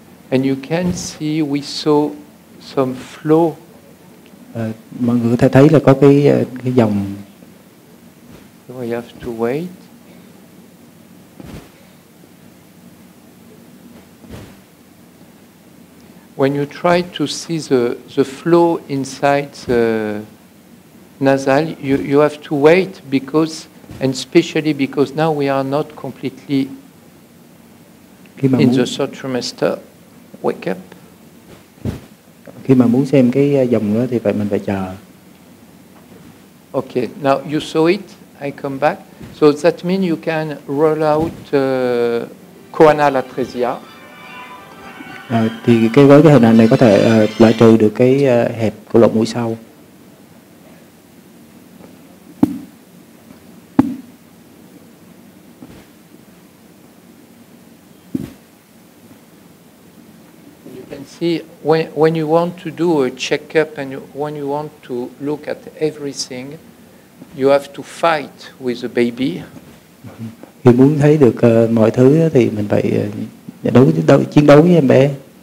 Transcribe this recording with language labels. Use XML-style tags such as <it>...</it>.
<en>And you can see we saw some flow.</en> <vi>Mọi người có thể thấy là có cái dòng.</vi> <en>So we have to wait. When you try to see the flow inside the nasal, you have to wait because, and especially because now we are not completely in the third trimester. Wake up.</en> <vi>Khi mà muốn xem cái dòng nữa thì mình phải chờ.</vi> <en>Okay, now you saw it. I come back. So that means you can roll out choanal atresia.</en> <vi>Thì với cái hình ảnh này có thể loại trừ được cái hẹp của lỗ mũi sau.</vi> <en>See, when you want to do a checkup and when you want to look at everything, you have to fight with the baby.</en> <vi>Khi muốn thấy được mọi thứ thì mình phải chiến đấu với em bé.</vi>